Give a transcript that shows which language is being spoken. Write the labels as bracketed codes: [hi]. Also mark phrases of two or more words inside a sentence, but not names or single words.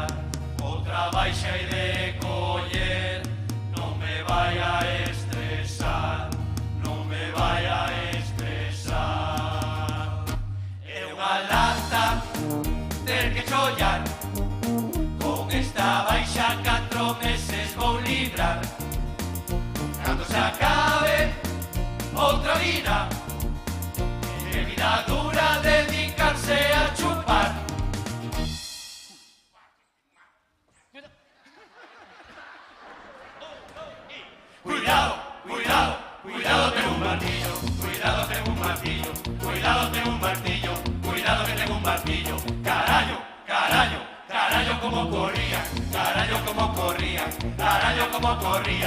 [gl] Outra baixa e de coller, non me vai a estresar, non me vai a estresar. É unha lata ter que chollar, con esta baixa 4 meses vou librar. Cando se acabe outra vida, que vida dura dedicarse a chupar. [es] Cuidado, cuidado, cuidado, tengo un martillo. Cuidado, tengo un martillo. Cuidado, tengo un martillo. Cuidado que tengo un martillo. [gl] Carallo, carallo, carallo como corría. Carallo como corría. Carallo como corría.